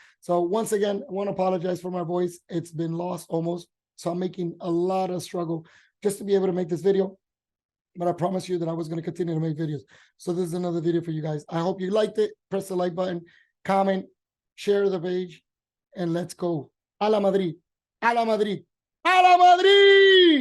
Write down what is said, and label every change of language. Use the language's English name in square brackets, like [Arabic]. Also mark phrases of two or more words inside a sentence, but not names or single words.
[English] So once again, I want to apologize for my voice. It's been lost almost, so I'm making a lot of struggle just to be able to make this video, but I promise you that I was going to continue to make videos. So this is another video for you guys. I hope you liked it. Press the like button, comment, share the page, and let's go. [Spanish] A la Madrid. A la Madrid. ¡A la Madrid!